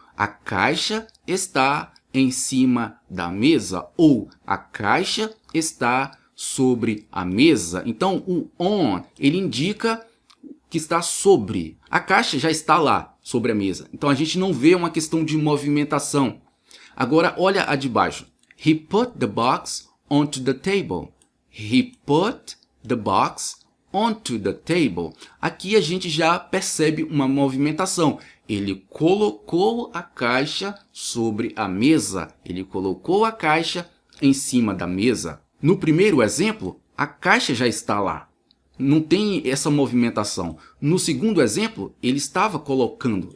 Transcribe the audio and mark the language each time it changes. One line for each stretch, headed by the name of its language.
Portuguese: A caixa está em cima da mesa. Ou a caixa está sobre a mesa. Então, o on, ele indica que está sobre. A caixa já está lá, sobre a mesa. Então, a gente não vê uma questão de movimentação. Agora, olha a de baixo.
English: He put the box onto the table. He put the box onto the table.
Portuguese: Aqui a gente já percebe uma movimentação. Ele colocou a caixa sobre a mesa. Ele colocou a caixa em cima da mesa. No primeiro exemplo, a caixa já está lá. Não tem essa movimentação. No segundo exemplo, ele estava colocando.